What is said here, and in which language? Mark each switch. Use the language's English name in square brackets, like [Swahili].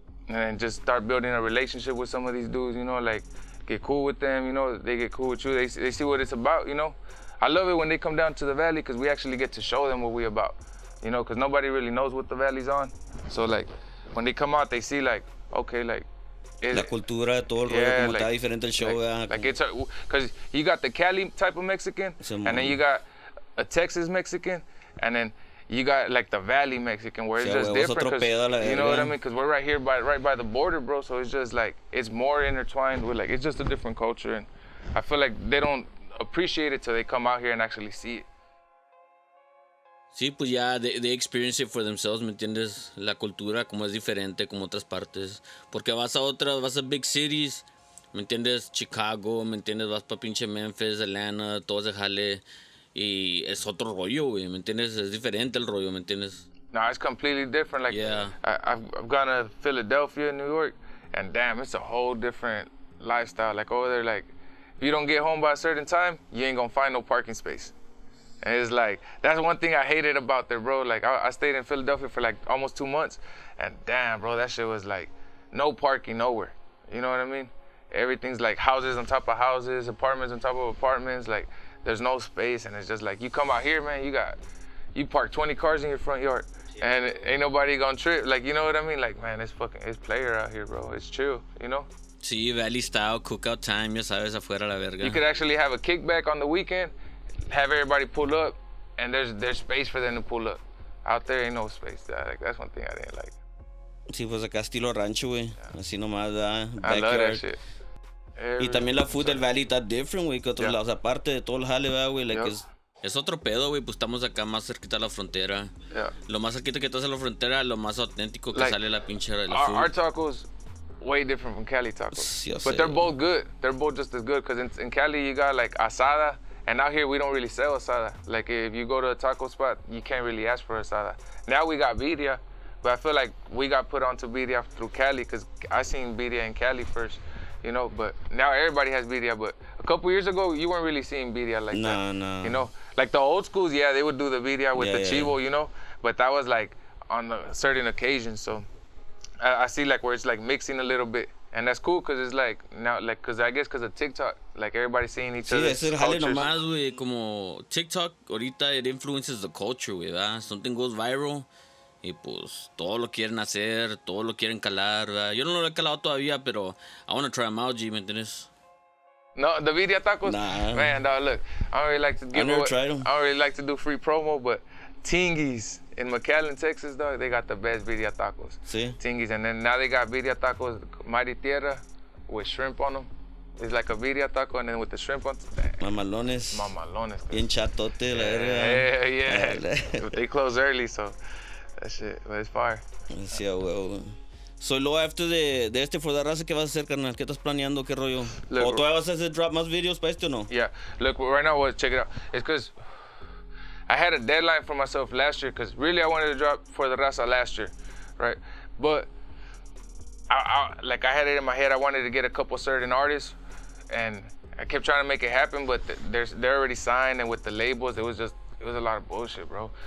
[English] And then just start building a relationship with some of these dudes, you know, like get cool with them, you know, they get cool with you. They see what it's about, you know. I love it when they come down to the Valley because we actually get to show them what we about, you know, because nobody really knows what the Valley's on. So like when they come out, they see like, okay, like, [Spanish] la cultura, todo el rollo, como está diferente el show. [English] Like it's because you got the Cali type of Mexican, and then you got a Texas Mexican, and then you got like the Valley Mexican, where it's just different. You know what I mean? Because we're right here right by the border, bro. So it's just like it's more intertwined with like it's just a different culture, and I feel like they don't appreciate it till they come out here and actually see it. [Spanish] Sí, pues ya [English] they experience it for themselves, [Spanish] ¿me entiendes? La cultura como es diferente como otras partes. Porque vas a [English] big cities, [Spanish] ¿me entiendes? Chicago, ¿me entiendes? Vas pa pinche Memphis, Atlanta, todo ese jale. Y es otro rollo, güey, ¿me entiendes? Es diferente el rollo, ¿me entiendes? [English] No, it's completely different. Like, yeah. I've gone to Philadelphia, New York, and damn, it's a whole different lifestyle. Like over there, like, if you don't get home by a certain time, you ain't gonna find no parking space. And it's like, that's one thing I hated about there, bro. Like, I stayed in Philadelphia for like almost 2 months. And damn, bro, that shit was like, no parking nowhere. You know what I mean? Everything's like houses on top of houses, apartments on top of apartments. Like, there's no space. And it's just like, you come out here, man, you park 20 cars in your front yard. And ain't nobody gonna trip. Like, you know what I mean? Like, man, it's player out here, bro. It's chill, you know? [Spanish] Sí, [English] Valley style, cookout time, [Spanish] ya sabes, afuera la verga. [English] You could actually have a kickback on the weekend, have everybody pull up, and there's space for them to pull up. Out there ain't no space. Like, that's one thing I didn't like. [Spanish] Sí, pues acá estilo rancho, güey. Yeah. Así nomás, [English] I love that shit. [Spanish] Y también la food del Valley está different, güey, que otros lados. Aparte de todo el jale, güey, like, Es otro pedo, güey, pues estamos acá más cerquita a la frontera. [English] Yeah. [Spanish] Lo más cerquita que estás a la frontera, lo más auténtico que sale la pinche la food. [English] Our tacos way different from Cali tacos. [Spanish] Yo [English] but [Spanish] sé, [English] they're both good. They're both just as good because in Cali you got like asada, and out here we don't really sell asada. Like if you go to a taco spot, you can't really ask for asada. Now we got birria, but I feel like we got put onto birria through Cali because I seen birria in Cali first. You know, but now everybody has birria. But a couple years ago, you weren't really seeing birria like that. No. You know, like the old schools, yeah, they would do the birria with the chivo, you know, but that was like on a certain occasions. So I see like where it's like mixing a little bit, and that's cool because it's like now, like, because I guess because of TikTok, like everybody's seeing each other's cultures. [Spanish] Sí, es el jale nomás, güey, como TikTok ahorita [English] it influences the culture, [Spanish] güey, ¿verdad? [English] Something goes viral. [Spanish] Y pues todo lo quieren hacer, todo lo quieren calar, ¿verdad? Yo no lo he calado todavía, pero [English] I want to try them out, [Spanish] G, ¿me entiendes? [English] No, the birria tacos? Nah. Man, dog, look, I don't really like to give I never tried them. I don't really like to do free promo, but Tingy's in McAllen, Texas, dog, they got the best birria tacos. Sí. Tingy's, and then now they got birria tacos, Mighty Tierra, with shrimp on them. It's like a birria taco, and then with the shrimp on it. [Spanish] Mamalones. Bien chatote, la verga. [English] Yeah. They close early, so that shit, but it's fire. [Spanish] Sí, huevo. So, luego after de este For the Raza, ¿qué vas a hacer, carnal? ¿Qué estás planeando? ¿Qué rollo? [English] Look, [Spanish] ¿O todavía vas a hacer drop más videos para este o no? [English] Yeah. Look, right now, check it out. It's because I had a deadline for myself last year because really I wanted to drop For the Raza last year, right? But I had it in my head. I wanted to get a couple certain artists, and I kept trying to make it happen, but they're already signed, and with the labels, it was a lot of bullshit, bro.